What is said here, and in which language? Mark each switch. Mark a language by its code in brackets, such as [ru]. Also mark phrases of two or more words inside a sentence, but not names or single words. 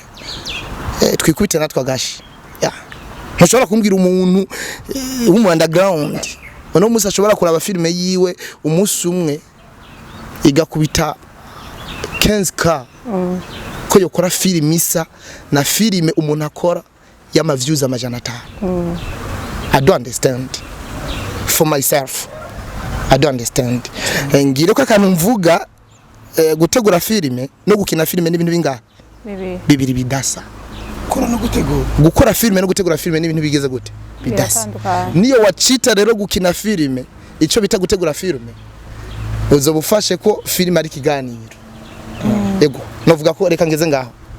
[rn] twikwite natwa gashi ntushobora kumbwira umuntu w'umu underground uno musa ashobora kuraba filime yiwe umunsi umwe igakubita 15k ko yokora filime isa na filime umuntu akora y'ama views amajana 5 [en] I don't understand for myself I don't understand [rn] ngire ko akantu mvuga gutegura filime no gukina filime n'ibintu bingahe bibiri bidasa gukora no gutegura gukora filime no gutegura filime n'ibintu bigeze gute bidasa niyo wacita rero gukina filime ico bita gutegura filime uzobufashe ko filime ari kiganiro ego novuga ko reka ngeze ngaho